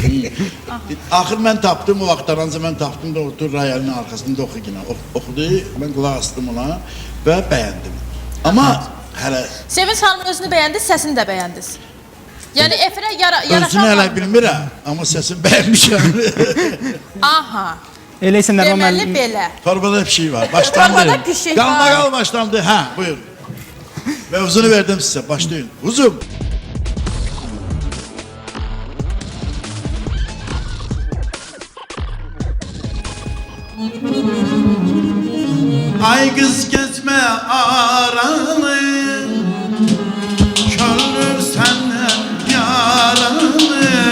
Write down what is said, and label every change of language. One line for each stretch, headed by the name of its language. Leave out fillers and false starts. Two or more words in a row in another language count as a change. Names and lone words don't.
Azerbaijani: Axır mən tapdım, o axtaranca mən tapdım da otur rayalinin arxasında oxudu, mən qulaq astım ona və bəyəndim. Amma hələ... Sevinç xanımın özünü bəyəndiniz, səsini də bəyəndiniz. Yəni efirə yaraşan... Özünü hələ bilmirəm, amma səsini bəyənmişəm. Aha. Elə isə Nəriman Deməli müəllim belə. Torbada bir şey var. Başlandı. Torbada bir şey Qalma var. qal başlandı. Ha, buyur.
Turkish: Mevzunu verdim size. Başlayın. Uzun. Ay kız gezme aranı, könlüm senden yaralı.